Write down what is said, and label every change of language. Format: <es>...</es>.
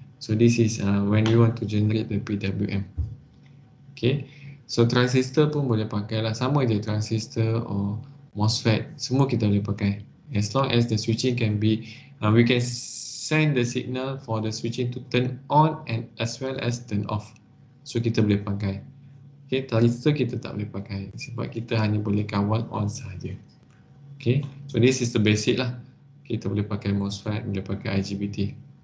<en>So this is when we want to generate the PWM.</en> <ms>Okay, so transistor pun boleh pakai lah. Sama je transistor or MOSFET, semua kita boleh pakai.</ms> <en>As long as the switching can be, we can send the signal for the switching to turn on and as well as turn off.</en> <ms>So kita boleh pakai. Okay, transistor kita tak boleh pakai sebab kita hanya boleh kawal on sahaja. Okay,</ms> <en>so this is the basic</en> <ms>lah. Kita boleh pakai MOSFET, boleh pakai IGBT.</ms>